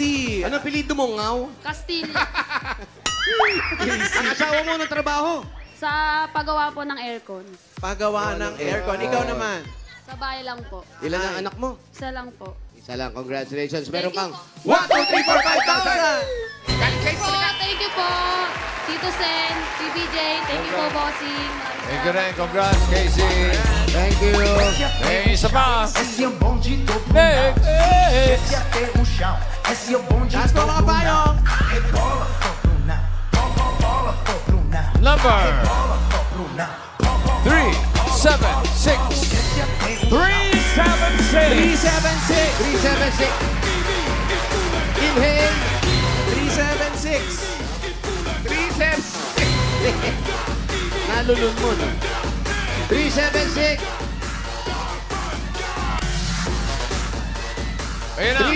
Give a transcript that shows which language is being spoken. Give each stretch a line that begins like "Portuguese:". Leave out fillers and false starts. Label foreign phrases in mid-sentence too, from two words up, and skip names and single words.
Filipino: Ano apelido mo, Ngaw? Castillo. Ang asawa mo ng trabaho? Sa paggawa po ng aircon. Pagawa ng aircon. Ikaw naman. Sa bahay lang po. Ilan ang anak mo? Isa lang po. Isa lang. Congratulations. Meron kang 1, 2, 3, 4, 5,000! Galing kayo Po,
English: thank you
Filipino: po. Tito Sen, PBJ,
English: thank you
Filipino: po, bossing.
English: Thank you rin. Congrats, Casey. Thank you.
Filipino: May isa pa.
Portuguese: Esse é o bonde do Hey, Brunão. hey. Esse até o chão. Esse é o bonde
Filipino: Taas
Portuguese: do
Filipino: mo mga payong!
Portuguese: Brunão. Rebola, for Brunão. Bola, for Brunão.
English: Number
Portuguese: Bola, for Brunão.
English: 376.
Portuguese: Esse até o
English: 376. 376! 376. Inhale. 376! Triceps.
Filipino: Nalulun mo, no? 376. Ayun na.